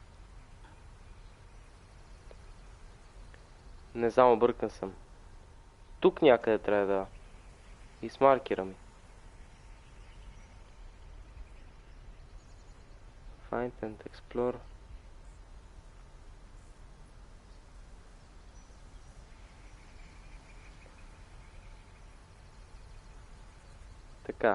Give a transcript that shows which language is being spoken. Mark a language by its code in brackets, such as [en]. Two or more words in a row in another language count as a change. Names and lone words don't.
[bg] Не знам, объркан съм. Тук някъде трябва да... И с маркера ми. [en] Find and explore. [bg] Така.